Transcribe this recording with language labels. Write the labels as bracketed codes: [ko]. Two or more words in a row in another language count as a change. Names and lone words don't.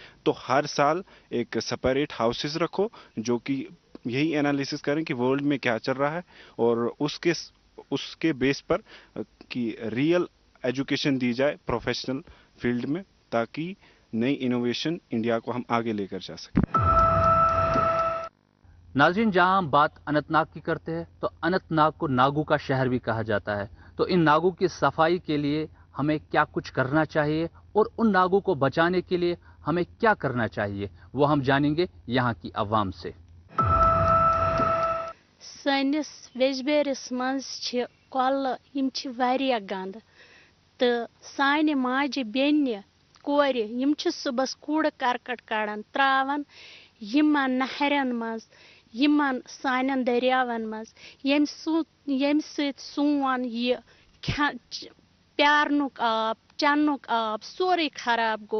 [hi] तो हर साल एक [en] separate houses [hi] रखो जो कि यही एनालिसिस करें कि वर्ल्ड में क्या चल रहा है, और उसके बेस पर कि [en] real education [hi] दी जाए [en] professional field [hi] में, ताकि नई इनोवेशन इंडिया को हम आगे लेकर जा सकें। नाज़रीन, जहां हम बात अनंतनाग की करते हैं तो अनंतनाग को नागू का शहर भी कहा जाता है। तो इन नागू की सफाई के लिए हमें क्या कुछ करना चाहिए और उन नागू को बचाने के लिए हमें क्या करना चाहिए, वो हम जानेंगे यहाँ की आवाम से। [ks] सनिस वेजबेरिस मज छ कल यम छ वारिया गंद तो साने माजे बेन्य कोर यम छ सुबस कूड़ करकट कड़न त्रावन यमन नहरन मज यमन सानन दरियावन मज यम सत सोन ये प्यारनुक आब चन्नुक आब सोरे खराब गो।